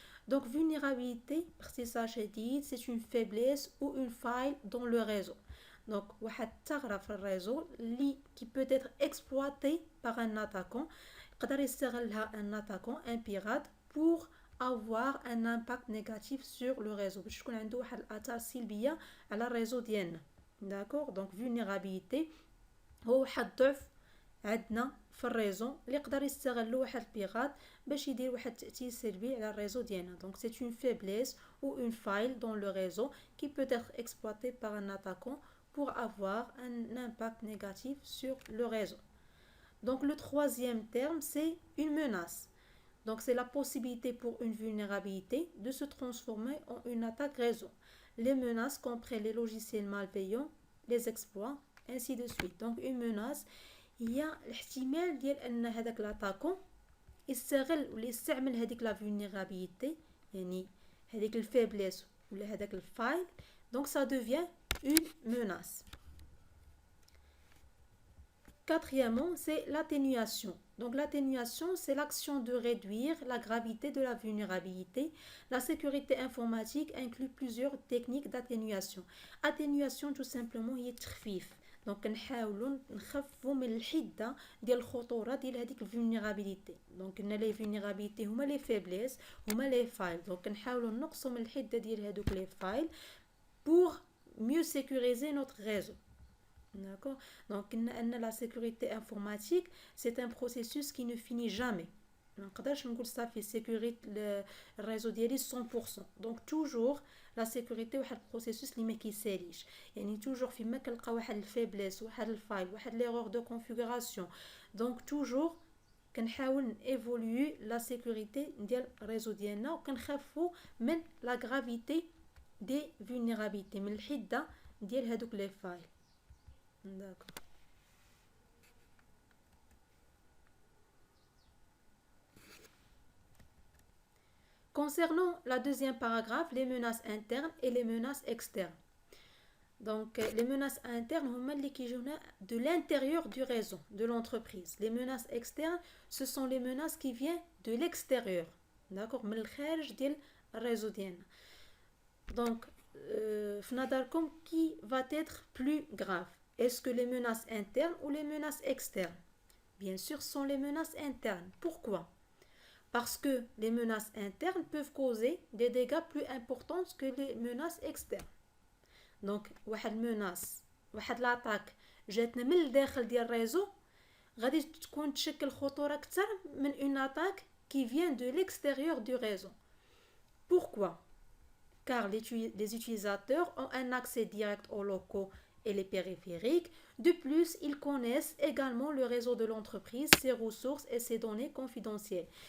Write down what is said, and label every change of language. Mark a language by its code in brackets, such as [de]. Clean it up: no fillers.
[fr] Donc, vulnérabilité, c'est une faiblesse ou une faille dans le réseau. Donc, un réseau qui peut être exploité par un attaquant, un attaquant, un pirate, pour avoir un impact négatif sur le réseau. [ar] باش تكون عنده واحد الاثار سلبيه على الريزو ديالنا. داكوغ دونك فولنيرابيليتي هو واحد الضعف عندنا في الريزو اللي يقدر يستغلو واحد البيغات باش يدير واحد التاثير سلبي على الريزو ديالنا. دونك [fr] c'est une faiblesse ou une faille dans le réseau qui peut être exploitée par un attaquant pour avoir un impact négatif sur le réseau. Donc le troisième terme, c'est une menace. Donc c'est la possibilité pour une vulnérabilité de se transformer en une attaque réseau. Les menaces comprennent les logiciels malveillants, les exploits, ainsi de suite. Donc une menace, il y a [ar] الاحتمال ديال ان هذاك l'attaquant يستغل ولا يستعمل هذيك la vulnérabilité يعني هذيك الفaiblesse ولا هذاك الفايل. [fr] Donc ça devient une menace. Quatrièmement, c'est l'atténuation. Donc l'atténuation, c'est l'action de réduire la gravité de la vulnérabilité. La sécurité informatique inclut plusieurs techniques d'atténuation. Atténuation, tout simplement, [ar] هي التخفيف. [fr] Donc [ar] نحاولوا نخففوا من الحده ديال الخطوره ديال هذيك الفولنيرابيليتي. دونك ان لي فولنيرابيليتي هما لي فيبليس هما لي فايل. دونك نحاولوا نقصوا من الحده ديال هذوك لي فايل [fr] pour mieux sécuriser notre réseau. D'accord. Donc la sécurité informatique, c'est un processus qui ne finit jamais. [ar] ما نقدرش نقول صافي sécurité الريزو ديالي 100%. [fr] Donc toujours la sécurité [ar] واحد البروسيسوس اللي ما كيساليش. يعني toujours فيما كنلقى واحد الفيبليس واحد الفايل واحد ليرور دو كونفيغوراسيون. [fr] Donc toujours [ar] كنحاول ايفولوي لا سيكوريتي ديال الريزو ديالنا وكنخفوا من لا غرافيتي دي فولنيرابيليتي من الحده ديال هذوك لي فايل. [fr] D'accord. Concernant la deuxième paragraphe, les menaces internes et les menaces externes. Donc, les menaces internes [ar] هما اللي كيجونا [fr] de l'intérieur du réseau de l'entreprise. Les menaces externes, ce sont les menaces qui viennent de l'extérieur. D'accord, [ar] من الخارج ديال الريزو ديالنا. [fr] Donc, [ar] في نظركم [fr] qui va être plus grave? Est-ce que les menaces internes ou les menaces externes? Bien sûr, ce sont les menaces internes. Pourquoi? Parce que les menaces internes peuvent causer des dégâts plus importants que les menaces externes. [ar] Donc, واحد menace, واحد l'attaque جاتنا من الداخل ديال الريزو غادي تكون تشكل خطورة أكثر من [fr] une attaque qui vient de l'extérieur du réseau. Pourquoi? Car les utilisateurs ont un accès direct aux locaux et les périphériques. De plus, ils connaissent également le réseau de l'entreprise, ses ressources et ses données confidentielles.